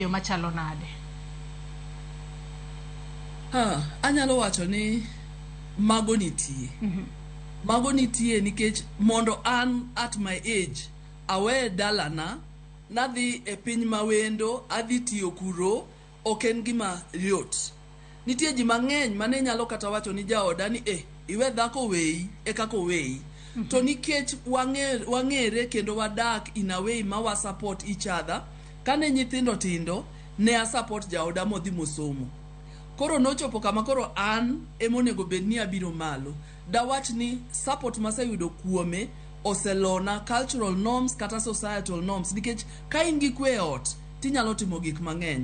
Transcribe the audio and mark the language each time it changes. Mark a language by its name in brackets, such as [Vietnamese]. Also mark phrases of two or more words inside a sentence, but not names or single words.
[Luo (Kenya and Tanzania)] machalo nade? Anyalo wacho ni mago nitie. Mago nitie nikech mondo an [English] at my age [Luo (Kenya and Tanzania)] awe dalana nadhi e piny mawendo adhi tiyo kuro ok en gima yot. Nitie ji mang'eny mane nyalo kata wacho ni jaoda ni iwe dhako weyi e kako weyi. To nikech wang'ere kendo wadak [English] in a way [Luo (Kenya and Tanzania)] ma wa [English] support each other. [Luo (Kenya and Tanzania)] Kane nyithindo tindo ne a support jaoda modhi mosomo. Koro nochopo kama koro an emonego bed ni abiro malo. Dawach ni support maseyudo kuome oselona [English] cultural norms [Luo (Kenya and Tanzania)] kata [English] societal norms [Luo (Kenya and Tanzania)] nikech ka in gi kwe ot tinyalo timo gik mang'eny.